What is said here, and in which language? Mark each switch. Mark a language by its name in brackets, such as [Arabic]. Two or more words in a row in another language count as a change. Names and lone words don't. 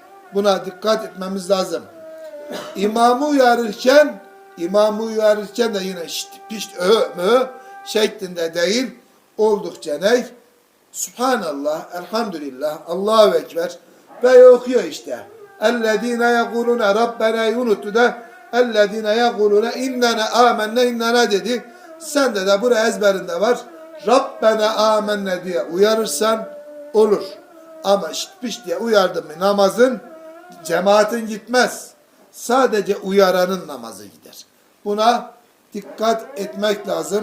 [Turkish] Buna dikkat etmemiz lazım. İmamı uyarırken de yine şşt, pişt, mü şeklinde değil, oldukça ne? Subhanallah, elhamdülillah, [Arabic] الله أكبر [Turkish] ve okuyor işte. [Arabic] اَلَّذ۪ينَ يَقُولُونَ رَبَّنَا [Turkish] unuttu da [Arabic] اَلَّذ۪ينَ يَقُولُونَ اِنَّنَا آمَنَّا اِنَّنَا dedi. [Turkish] Sende de buraya ezberinde var. [Arabic] ربنا آمنا [Turkish] diye uyarırsan olur. Ama şşt pişt diye uyardın mı namazın, cemaatin gitmez. Sadece uyaranın namazı gider. Buna dikkat etmek lazım.